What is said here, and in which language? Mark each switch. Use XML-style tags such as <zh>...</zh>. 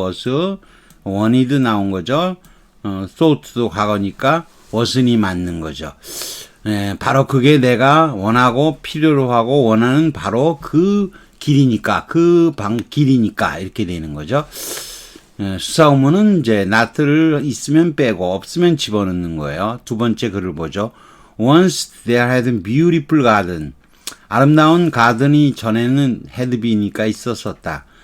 <ko>was, wanted 나온 거죠. thought도 과거니까 wasn't 맞는 거죠. 바로 그게 내가 원하고 필요로 하고 원하는 바로 그 길이니까 길이니까 이렇게 되는 거죠. 수사의문은 이제 not를 있으면 빼고 없으면 집어넣는 거예요. 두 번째 글을 보죠.</ko> <en>Once there had been beautiful garden.</en> <ko>아름다운 가든이 전에는 헤드비니까 있었었다.</ko>